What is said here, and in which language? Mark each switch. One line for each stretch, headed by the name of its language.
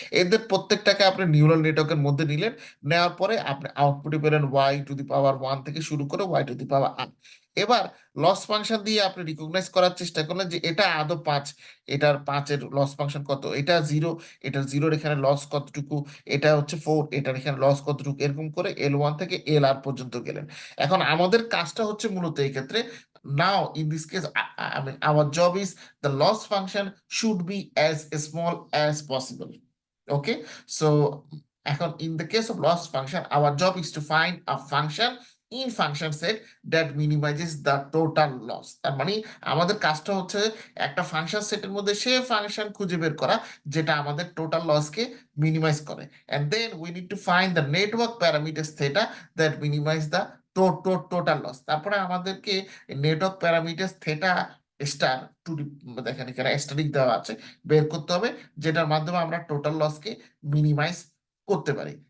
Bangla: এদের প্রত্যেকটাকে আপনি নিউরাল নেটওয়ার্কের মধ্যে নিলেন, নেওয়ার পরে আপনি আউটপুটে পেলেন y টু দি পাওয়ার 1 থেকে শুরু করে y to the power r। এবার লস ফাংশন দিয়ে আপনি রিকগনাইজ করার চেষ্টা করলেন যে এটা আদৌ 5, এটার 5-এর লস ফাংশন কত, এটা 0, এটার 0-র এখানে লস কতটুকু, এটা হচ্ছে 4, এটার এখানে লস কতটুকু, এরকম করে L1 থেকে LR পর্যন্ত গেলেন। এখন আমাদের কাজটা হচ্ছে মূলত এই ক্ষেত্রে,
English: now in this case I mean our job is the loss function should be as small as possible. Okay, so এখন in the case of loss function our job is to find a function in function set that minimizes the total loss।
Bangla: তার মানে আমাদের কাজটা হচ্ছে একটা function সেটের মধ্যে সে function খুঁজে বের করা যেটা আমাদের টোটাল লসকে মিনিমাইজ করে,
English: and then we need to find the network parameters theta that minimize the
Bangla: total loss. তারপরে আমাদেরকে network parameter theta star two, দেখেন এখানে স্টারিক দেওয়া আছে, বের করতে হবে, যেটার মাধ্যমে আমরা টোটাল লসকে মিনিমাইজ করতে পারি।